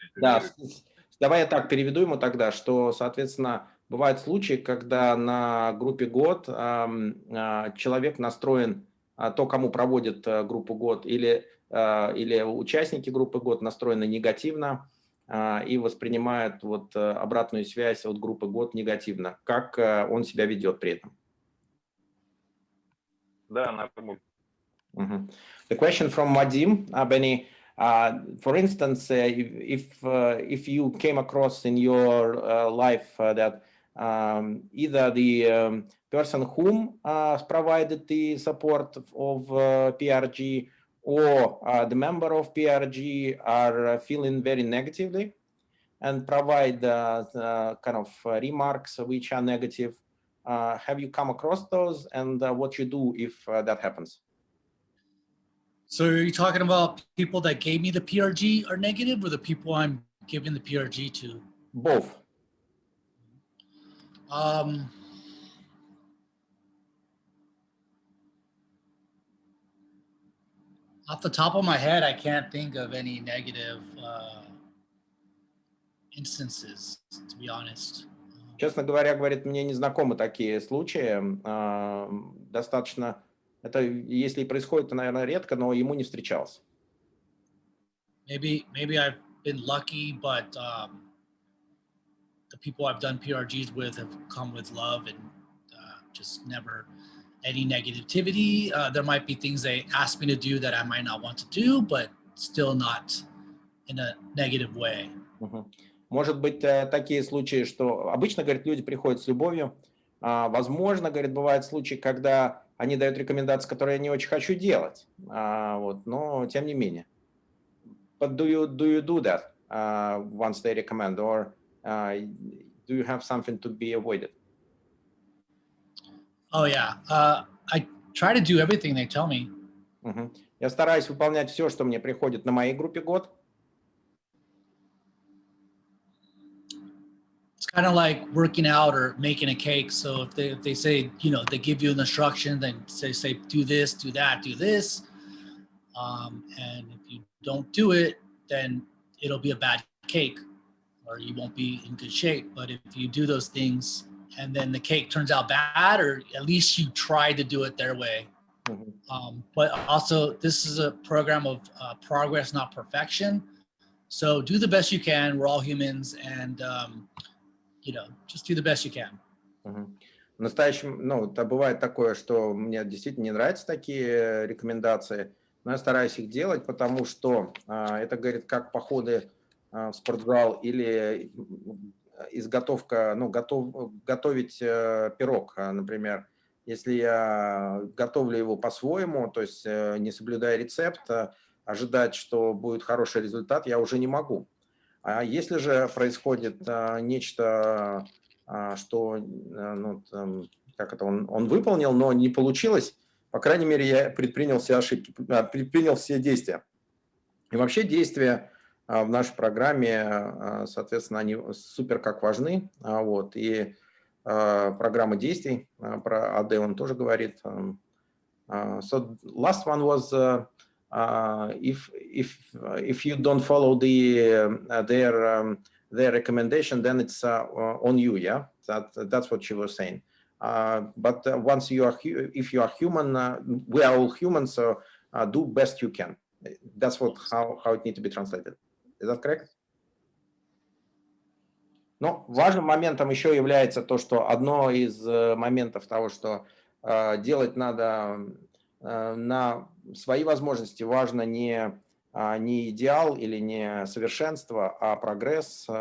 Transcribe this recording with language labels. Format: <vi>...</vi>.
<ru>Да, давай я так переведу ему тогда, что, соответственно, бывают случаи, когда на группе год человек настроен, то, кому проводит группу год, или участники группы год настроены негативно и воспринимают вот обратную связь от группы год негативно. Как он себя ведет при этом? Да, напрямую.</ru> <en>The question from Vadim, Beni, for instance, if you came across in your life that either the person whom provided the support of PRG or the member of PRG are feeling very negatively and provide kind of remarks which are negative, have you come across those, and what you do if that happens? So are you talking about people that gave me the PRG are negative, or the people I'm giving the PRG to? Both. Off the top of my head, I can't think of any negative instances, to be honest.</en> <ru>Честно говоря, говорит, мне не знакомы такие случаи. Достаточно, это если и происходит, то, наверное, редко, но ему не встречалось.</ru> <en>Maybe I've been lucky, but the people I've done PRGs with have come with love and just never any negativity. There might be things they ask me to do that I might not want to do, but still not in a negative way.</en> <ru>Может быть, такие случаи, что обычно, говорит, люди приходят с любовью. Возможно, говорит, бывают случаи, когда они дают рекомендации, которые я не очень хочу делать. Вот, но тем не менее.</ru> <en>But do you do that once they recommend, or do you have something to be avoided? Oh yeah, I try to do everything they tell me.</en> <ru>Я стараюсь выполнять все, что мне приходит на моей группе год.</ru> <en>It's kind of like working out or making a cake. So if they say, you know, they give you an instruction, then say do this, do that, do this. And if you don't do it, then it'll be a bad cake or you won't be in good shape. But if you do those things and then the cake turns out bad, or at least you try to do it their way. But also this is a program of progress, not perfection. So do the best you can. We're all humans, and you know, just do the best you can.</en> <ru>В настоящем, ну, это бывает такое, что мне действительно не нравятся такие рекомендации, но я стараюсь их делать, потому что это, говорит, как походы в спортзал или изготовка, ну, готовить пирог, например. Если я готовлю его по-своему, то есть не соблюдая рецепт, ожидать, что будет хороший результат, я уже не могу. А если же происходит нечто, что, ну, как это, он выполнил, но не получилось, по крайней мере, я предпринял все ошибки, предпринял все действия. И вообще действия в нашей программе, соответственно, они супер как важны. Вот. И программа действий, про АД он тоже говорит.</ru> <en>So last one was if you don't follow their recommendation, then it's on you, yeah. That's what she was saying. But once you are, if you are human, we are all humans, so do best you can. That's what how it needs to be translated. Is that correct?</en> <ru>Но важным моментом еще является то, что одно из моментов того, что делать надо на свои возможности, важно не идеал или не совершенство, а прогресс.</ru>